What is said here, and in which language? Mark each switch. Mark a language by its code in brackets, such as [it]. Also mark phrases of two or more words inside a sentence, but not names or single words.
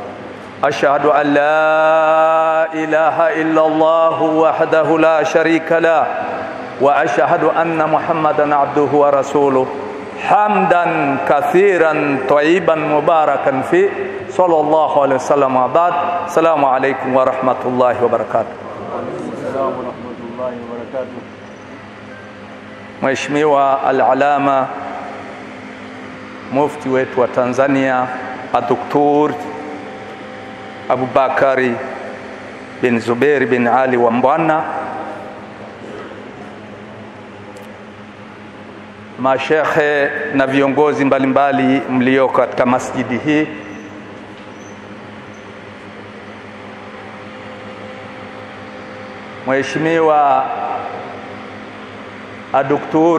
[ar] أشهد أن لا إله إلا الله وحده لا شريك له وأشهد أن محمدا عبده ورسوله حمدا كثيرا طيبا مباركا فيه صلى الله عليه وسلم. وبعد. السلام عليكم ورحمة الله وبركاته. السلام ورحمة الله وبركاته. [sw] Mheshimiwa Al-Alama Mufti wetu wa Tanzania Dr. Abubakari bin Zubair bin Ali wa Mbwana, mashekhe na viongozi mbalimbali mlio katika masjidi hii, Mheshimiwa Dr.